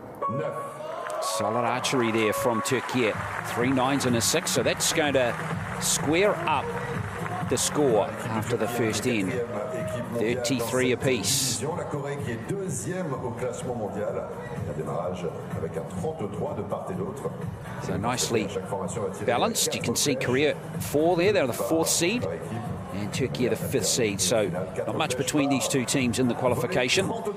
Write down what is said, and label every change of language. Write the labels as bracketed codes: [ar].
[en] No. Solid archery there from Turkey. 3 9s and a 6, so that's going to square up the score after the first end. 33 apiece. [fr] La Corée qui est 2e au classement mondial. Un démarrage avec un 33 de part et d'autre. [en] So nicely balanced. You can see Korea 4 there. They're the 4th seed. And Turkey the 5th seed. So not much between these two teams in the qualification.